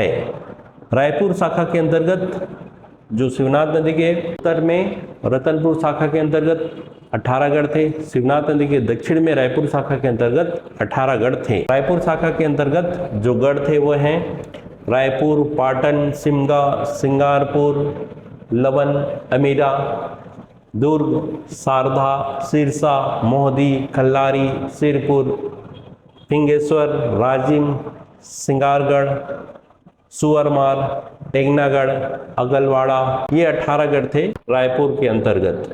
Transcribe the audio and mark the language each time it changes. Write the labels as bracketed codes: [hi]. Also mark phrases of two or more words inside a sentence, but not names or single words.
[hi] रायपुर शाखा के अंतर्गत जो शिवनाथ नदी के उत्तर में रतनपुर शाखा के अंतर्गत 18 गढ़ थे। शिवनाथ नदी के दक्षिण में रायपुर शाखा के अंतर्गत 18 गढ़ थे। रायपुर शाखा के अंतर्गत जो गढ़ थे वो हैं रायपुर, पाटन, सिमगा, सिंगारपुर, लवन, अमीरा, दुर्ग, सारधा, सिरसा, मोहदी, खल्लारी, सिरपुर, फिंगेश्वर, राजिम, सिंगारगढ़, सुअरमार, टेंगनागढ़, अगलवाड़ा, ये 18 गढ़ थे रायपुर के अंतर्गत।